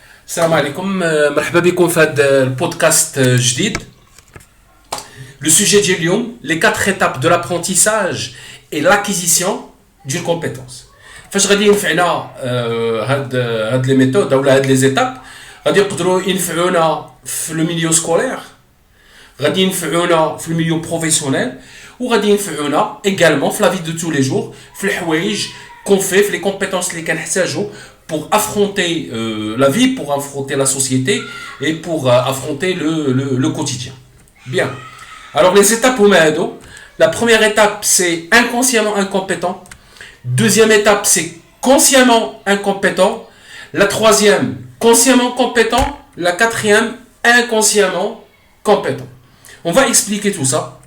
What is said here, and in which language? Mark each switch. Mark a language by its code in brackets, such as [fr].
[ar] السلام عليكم مرحبا بكم في هذا البودكاست جديد. [fr] Le sujet [ar] ديال اليوم [fr] les 4 étapes de l'apprentissage et l'acquisition d'une compétence. [ar] فاش غادي ينفعنا هاد لي ميثود اولا هاد لي زيتاب غادي يقدروا ينفعونا في لو ميليو سكولير، غادي ينفعونا في الميليو بروفيسيونيل، وغادي ينفعونا [fr] également [ar] في لا في دو [fr] tous les jours [ar] في الحوايج [fr] qu'on fait [ar] في [fr] les compétences [ar] اللي كنحتاجو [fr] pour affronter la vie, pour affronter la société et pour affronter le quotidien. Bien. Alors les étapes au Mahado. La première étape c'est inconsciemment incompétent. Deuxième étape c'est consciemment incompétent. La troisième consciemment compétent. La quatrième inconsciemment compétent. On va expliquer tout ça.